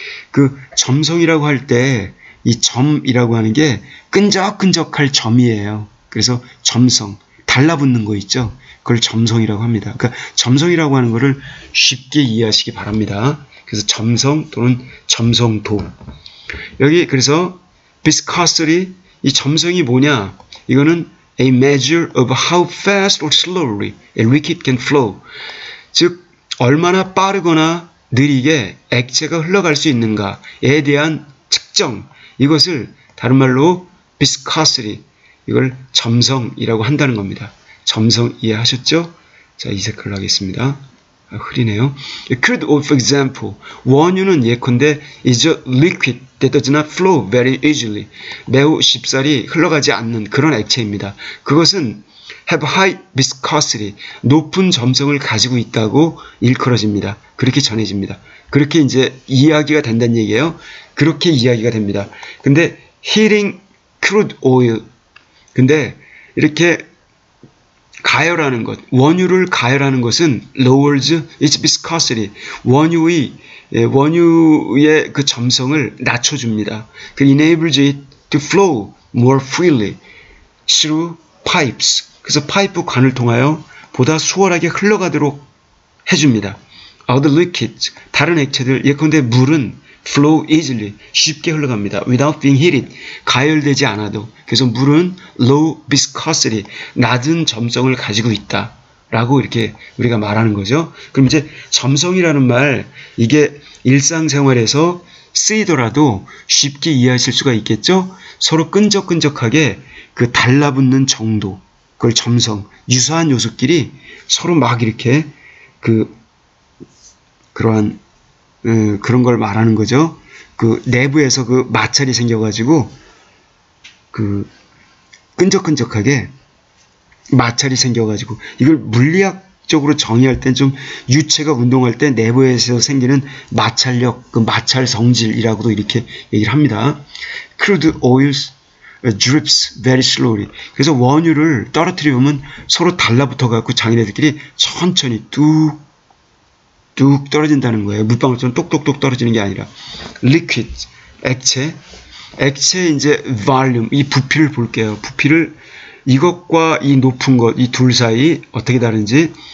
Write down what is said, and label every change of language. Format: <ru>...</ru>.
<ko>그 점성이라고 할 때 이 점이라고 하는 게 끈적끈적할 점이에요. 그래서 점성, 달라붙는 거 있죠? 그걸 점성이라고 합니다. 그러니까 점성이라고 하는 거를 쉽게 이해하시기 바랍니다. 그래서 점성 또는 점성도. 여기 그래서 viscosity, 이 점성이 뭐냐?</ko> <en>이거는 a measure of how fast or slowly a liquid can flow.</en> <ko>즉 얼마나 빠르거나 느리게 액체가 흘러갈 수 있는가에 대한 측정. 이것을 다른 말로 viscosity, 이걸 점성이라고 한다는 겁니다. 점성 이해하셨죠? 자, 이 색깔로 하겠습니다. 흐리네요.</ko> <en>Could, for example,</en> <ko>원유는 예컨대</ko> <en>is a liquid that does not flow very easily.</en> <ko>매우 쉽사리 흘러가지 않는 그런 액체입니다. 그것은</ko> <en>have high viscosity,</en> <ko>높은 점성을 가지고 있다고 일컬어집니다. 그렇게 전해집니다. 그렇게 이제 이야기가 된다는 얘기예요. 그렇게 이야기가 됩니다. 근데</ko> <en>heating crude oil,</en> <ko>근데 이렇게 가열하는 것, 원유를 가열하는 것은</ko> <en>lowers its viscosity,</en> <ko>원유의 그 점성을 낮춰줍니다.</ko> <en>그 enables it to flow more freely through pipes.</en> <ko>그래서 파이프 관을 통하여 보다 수월하게 흘러가도록 해줍니다.</ko> <en>Other liquids,</en> <ko>다른 액체들, 예컨대 물은</ko> <en>flow easily,</en> <ko>쉽게 흘러갑니다.</ko> <en>Without being heated,</en> <ko>가열되지 않아도. 그래서 물은</ko> <en>low viscosity,</en> <ko>낮은 점성을 가지고 있다 라고 이렇게 우리가 말하는 거죠. 그럼 이제 점성이라는 말, 이게 일상생활에서 쓰이더라도 쉽게 이해하실 수가 있겠죠. 서로 끈적끈적하게 그 달라붙는 정도, 그걸 점성, 유사한 요소끼리 서로 막 이렇게 그러한 그런 걸 말하는 거죠. 그 내부에서 그 마찰이 생겨가지고 그 끈적끈적하게 마찰이 생겨가지고 이걸 물리학적으로 정의할 땐 좀 유체가 운동할 때 내부에서 생기는 마찰력, 그 마찰 성질이라고도 이렇게 얘기를 합니다.</ko> <en>Crude oils drips very slowly.</en> <ko>그래서 원유를 떨어뜨려 보면 서로 달라붙어 갖고 자기네들끼리 천천히 뚝 떨어진다는 거예요. 물방울처럼 똑똑똑 떨어지는 게 아니라. liquid, 액체 이제 volume, 이 부피를 볼게요. 부피를 이것과 이 높은 것, 이 둘 사이 어떻게 다른지.</ko>